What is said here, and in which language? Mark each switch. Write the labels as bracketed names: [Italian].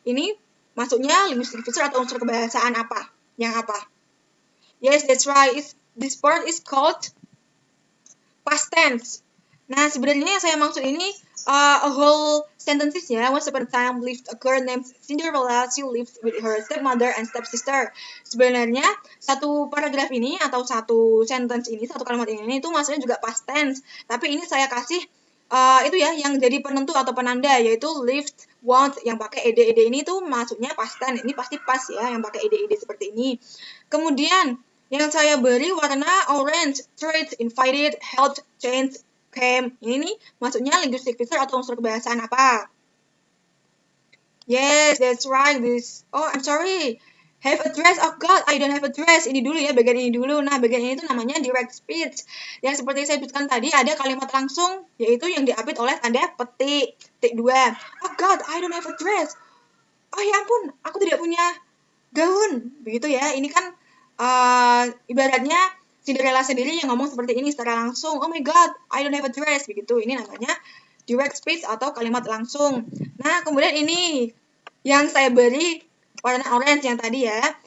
[Indonesian] Ini masuknya linguistic feature atau unsur kebahasaan apa? Yang apa? [English] Yes, that's right. This part is called past tense. [Indonesian] Nah, sebenarnya yang saya maksud ini [English] a whole sentences [Indonesian] ya. [English] Once upon a time lived a girl named Cinderella. She lived with her stepmother and stepsister. [Indonesian] Sebenarnya satu paragraf ini atau satu sentence ini, satu kalimat ini itu maksudnya juga past tense. Tapi ini saya kasih itu ya yang jadi penentu atau penanda yaitu lived, want yang pakai ed ini tuh maksudnya past tense. Ini pasti pas ya yang pakai ed seperti ini. Kemudian yang saya beri warna orange, treat, invited, helped, changed, came. Ini nih maksudnya linguistic feature atau unsur kebahasaan apa? [English] Yes, that's right. This. Oh, I'm sorry. Have a dress. Oh God, I don't have a dress. [Indonesian] Ini dulu ya, bagian ini dulu. Nah, bagian ini itu namanya direct speech. Yang seperti saya sebutkan tadi, ada kalimat langsung, yaitu yang diapit oleh tanda petik. Petik 2. [English] Oh God, I don't have a dress. [Indonesian] Oh ya ampun, aku tidak punya gaun. Begitu ya. Ini kan ibaratnya Cinderella sendiri yang ngomong seperti ini secara langsung. [English] Oh my God, I don't have a dress. [Indonesian] Begitu. Ini namanya direct speech atau kalimat langsung. Nah, kemudian ini yang saya beri warna orange yang tadi ya.